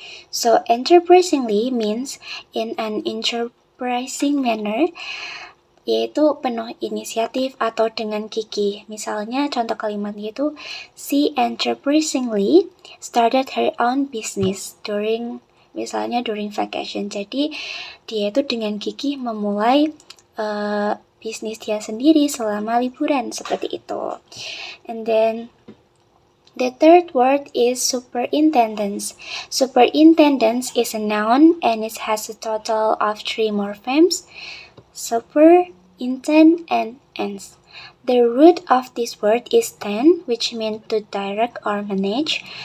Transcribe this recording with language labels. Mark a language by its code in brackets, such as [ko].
[en] So enterprisingly means in an enterprising manner, [id] yaitu penuh inisiatif atau dengan gigih. Misalnya contoh kalimatnya itu, [en] she enterprisingly started her own business during vacation. [id] Jadi dia itu dengan gigih memulai bisnis dia sendiri selama liburan, seperti itu. [en] And then the third word is superintendence. Superintendence is a noun and it has a total of 3 morphemes: super, intend, and ends. The root of this word is tend, which means to direct or manage.